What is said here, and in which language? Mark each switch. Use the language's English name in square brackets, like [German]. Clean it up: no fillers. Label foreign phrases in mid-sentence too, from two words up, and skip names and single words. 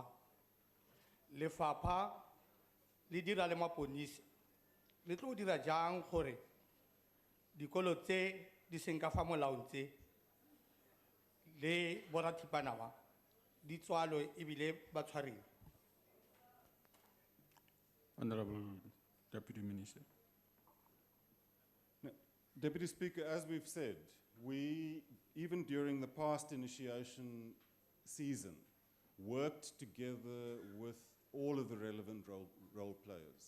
[Tswana] Lefapha le dira le maponisa le tlo dira jang gore dikolo tse di seng ka fa molaong tse le boratipana ba di tswalwe ebile ba tshwariwe. [English] Honorable Deputy Minister. Deputy Speaker, as we've said, we, even during the past initiation season, worked together with all of the relevant role players.